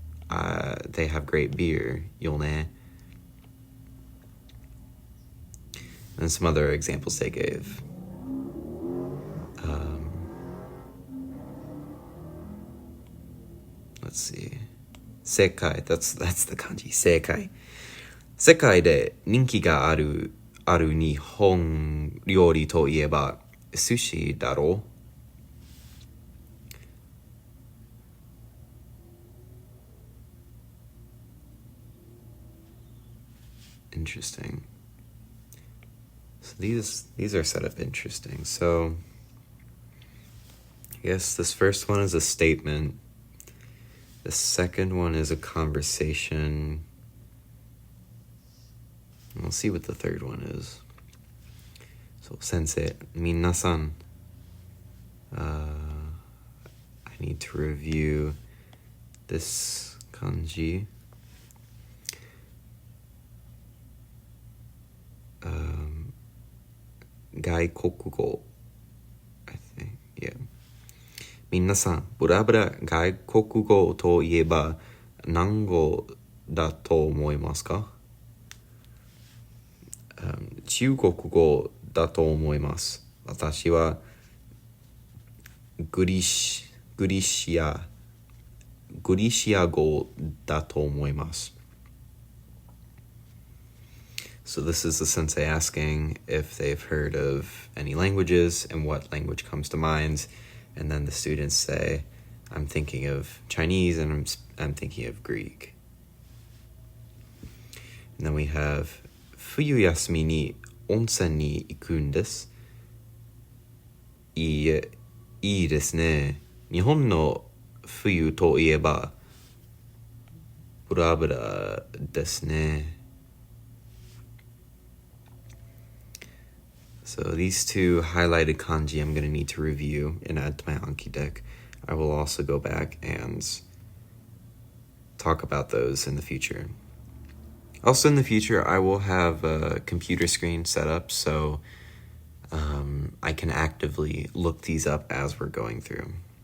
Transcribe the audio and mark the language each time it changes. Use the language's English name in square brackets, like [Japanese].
[English] They have great beer, よね. And some other examples they gave. Let's see. 世界 that's the kanji. [Japanese] 世界。世界で人気がある日本料理といえば寿司だろう? [English] Interesting. So these are set up interesting. So I guess this first one is a statement. The second one is a conversation. We'll see what the third one is. So, sensei, minasan. I need to review this kanji. Gaikokugo, I think, yeah. [Japanese] 皆さん、ブラブラ外国語といえば何語だと思いますか？中国語だと思います。私はグリシア語だと思います。 [English] So this is the sensei asking if they've heard of any languages and what language comes to mind. And then the students say, I'm thinking of Chinese and I'm thinking of Greek. And then we have [Japanese] 冬休みに温泉に行くんです。いいですね。日本の冬といえばブラブラですね。 [English] So these two highlighted kanji I'm going to need to review and add to my Anki deck. I will also go back and talk about those in the future. Also in the future, I will have a computer screen set up so I can actively look these up as we're going through.